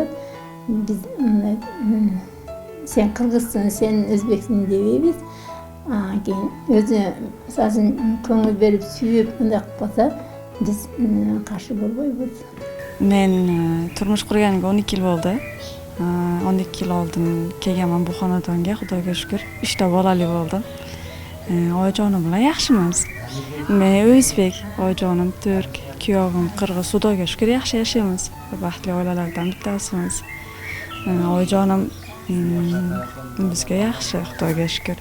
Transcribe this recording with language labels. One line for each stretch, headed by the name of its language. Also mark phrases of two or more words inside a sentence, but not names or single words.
Kyrgyz: Биз сен кыргызсың, сен өзбексиң дебейбиз. Кийин өзү мисалы көңүл берип сүйүп мындай кылып калса, биз каршы болбойбуз. Мен турмуш курганга 12 жыл болду.
Uzbek: 12 жыл oldin kelganman bu xonadonga, Xudoga shukr. 3 ta bolali bo'ldim. Oyijonim bilan yaxshimiz. Men o'zbek, oyijonim turk, kuyovim qirg'iz. Xudoga shukr yaxshi yashaymiz. Baxtli oilalardan bittasimiz. Oyijonim bizga yaxshi, Xudoga shukr.